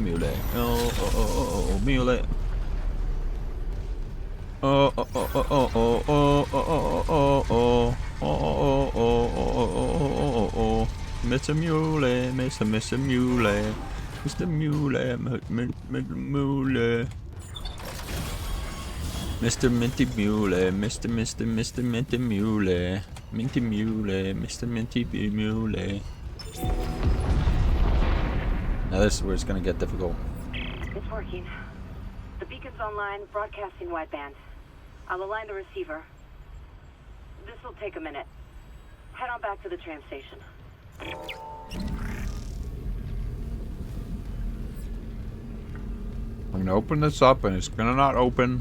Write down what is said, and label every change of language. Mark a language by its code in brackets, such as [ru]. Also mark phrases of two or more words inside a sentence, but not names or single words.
[en] Muley, oh, Muley. Oh, Mr. Muley, Mr. Muley, Mr. Muley, Muley. Mr. Minty Muley, Mr. Minty Muley, Minty Muley, Mr. Minty Muley. Now this is where it's gonna get difficult. It's working. The beacon's online, broadcasting wideband. I'll align the receiver. This will take a minute. Head on back to the tram station. I'm gonna open this up and it's gonna not open.